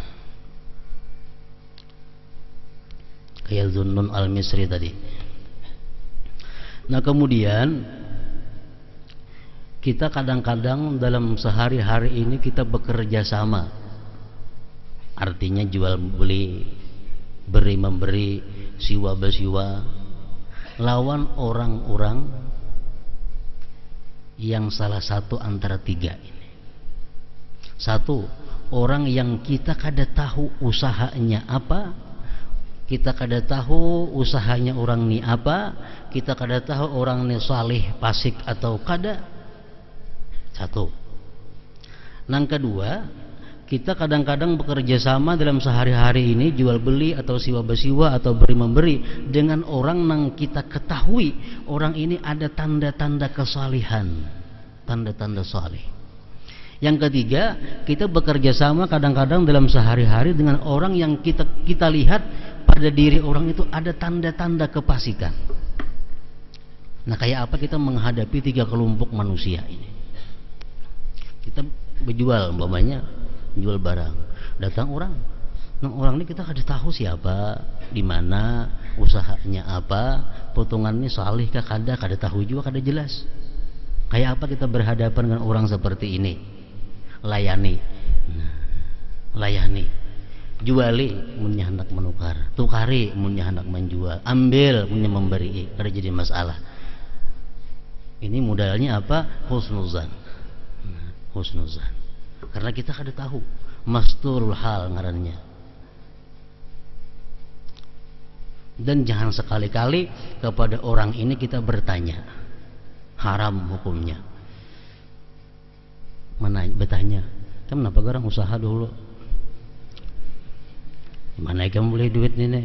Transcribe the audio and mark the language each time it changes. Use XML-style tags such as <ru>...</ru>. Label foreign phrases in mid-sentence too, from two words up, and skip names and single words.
<bjn>Kayak Zunnun Al-Misri tadi.</bjn> <id>Nah, kemudian kita kadang-kadang dalam sehari-hari ini kita bekerja sama. Artinya jual beli, beri memberi,</id> <bjn>siwa bersiwa, lawan orang-orang yang salah satu antara 3 ini. 1, orang yang kita kada tahu usahanya apa, kita kada tahu usahanya orang ni apa, kita kada tahu orang ni salih pasik atau kada. 1.</bjn> <id>Yang kedua, kita kadang-kadang bekerja sama dalam sehari-hari ini jual beli atau siwa bersiwa atau beri memberi dengan orang yang kita ketahui orang ini ada tanda-tanda kesalihan, tanda-tanda salih. Yang ketiga, kita bekerja sama kadang-kadang dalam sehari-hari dengan orang yang kita lihat pada diri orang itu ada tanda-tanda kefasikan.</id> <bjn>Nah, kayak apa kita menghadapi 3 kelompok manusia ini?</bjn> <id>Kita berjual umpamanya jual barang, datang orang.</id> <bjn>Nah, orang ini kita kada tahu siapa, di mana, usahanya apa, potongannya salih kah kada tahu juga, kada jelas. Kayak apa kita berhadapan dengan orang seperti ini? Layani. Nah, layani. Juali munnya hendak menukar, tukari munnya hendak menjual, ambil munnya memberi, kada jadi masalah.</bjn> <id>Ini modalnya apa? Husnuzan. Nah, husnuzan.</id> <bjn>Karena kita kada tahu</bjn> <ar>masturul hal</ar> <bjn>ngarannya.</bjn> <id>Dan jangan sekali-kali kepada orang ini kita bertanya, haram hukumnya. Bertanya, kenapa orang usaha dulu?</id> <bjn>Mana kamu boleh duit ini?</bjn>